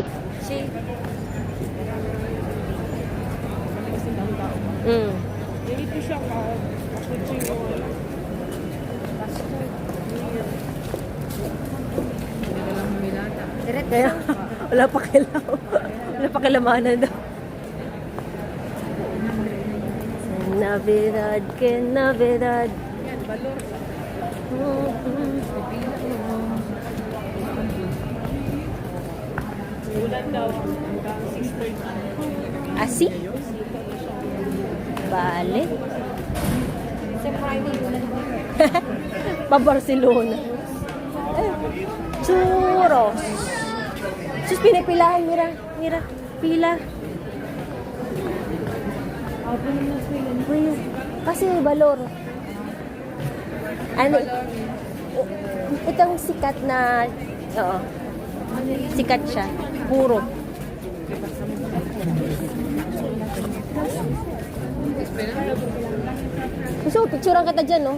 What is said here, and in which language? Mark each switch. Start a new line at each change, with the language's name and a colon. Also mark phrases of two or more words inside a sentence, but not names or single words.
Spanish: Sí.
Filipino: Dito siya ka. Kaya, wala pa kailangan. Wala pa kailangan daw.
Spanish: Navidad, que Navidad.
Filipino: Yan, balor. Ulan daw hanggang 6:30.
Spanish: Asi? Vale.
Filipino: Sa Friday ulan. Pa Barcelona. Churros. Sus, pinipilahan.
Spanish: Mira, mira.
Filipino: Pila. Uy, kasi balor. Ano? Itong sikat na, oo. Sikat siya. Puro. Gusto ko, picturean kita dyan, no?